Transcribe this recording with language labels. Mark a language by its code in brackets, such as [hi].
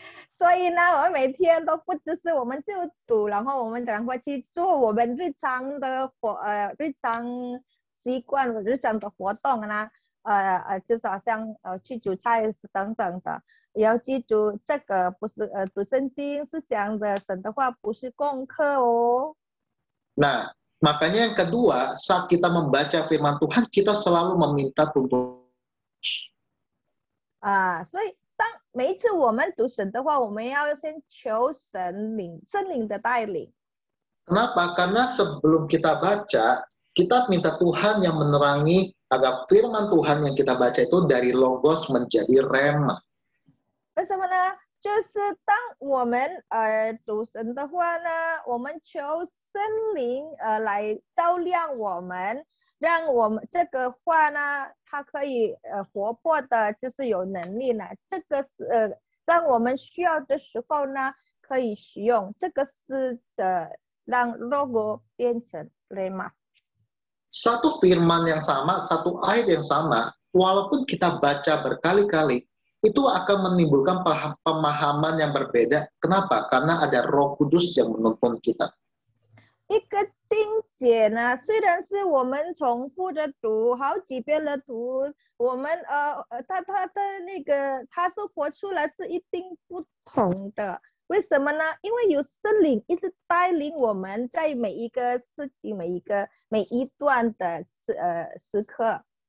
[zh] 所以呢，我们每天都不只是我们就读，然后我们赶快去做我们日常的日常习惯日常的活动就是好像去煮菜等等的，也要记住这个不是读圣经是想的神的话，不是功课哦。 [id] Nah, makanya yang kedua, saat kita membaca firman Tuhan, kita selalu meminta tuntunan. [zh] 所以当每一次我们读神的话，我们要先求圣灵的带领。 [id] Kenapa? Karena sebelum kita baca, kita minta Tuhan yang menerangi agar firman Tuhan yang kita baca itu dari logos menjadi rema. [zh] 为什么呢？就是当我们读神的话呢，我们求圣灵来照亮我们，让我们这个话呢，它可以活泼的，就是有能力呢。这个是让我们需要的时候呢，可以使用。这个是让 logo 变成 rema。 [id] Satu firman yang sama, satu ayat yang sama, walaupun kita baca berkali-kali, itu akan menimbulkan pemahaman yang berbeda. Kenapa? Karena ada Roh Kudus yang menuntun kita. [zh] 一个经节呢，虽然是我们重复的读，好几遍的读，我们它的那个它是活出来是一定不同的。为什么呢？因为有圣灵一直带领我们在每一个事情、每一段的时刻。